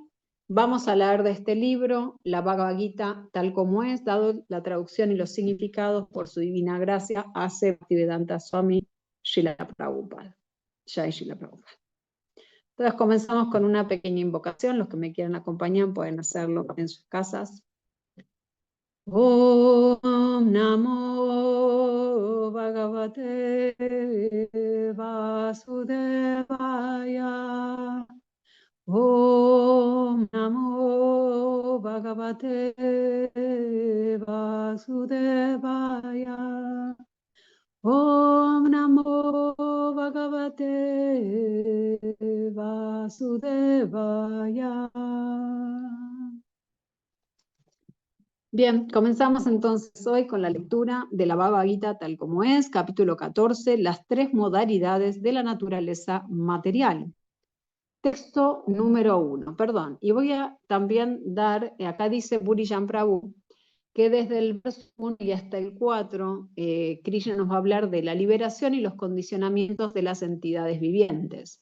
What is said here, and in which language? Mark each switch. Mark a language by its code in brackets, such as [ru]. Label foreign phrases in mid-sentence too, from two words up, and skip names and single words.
[es] Vamos a leer de este libro la Bhagavad Gita tal como es, dado la traducción y los significados por su divina gracia, hace Bhaktivedanta Swami Srila Prabhupada. Jai Srila Prabhupada. Entonces comenzamos con una pequeña invocación. Los que me quieran acompañar pueden hacerlo en sus casas. [sa] Om Namo Bhagavate Vasudevaya. Om Namo Bhagavate Vasudevaya. Om Namo Bhagavate Vasudevaya. [es] Bien, comenzamos entonces hoy con la lectura de la Bhagavad Gita tal como es, capítulo 14, las tres modalidades de la naturaleza material. Texto número 1, perdón, y voy a también dar, acá dice Burijan Prabhu, que desde el verso 1 y hasta el 4, Krishna nos va a hablar de la liberación y los condicionamientos de las entidades vivientes.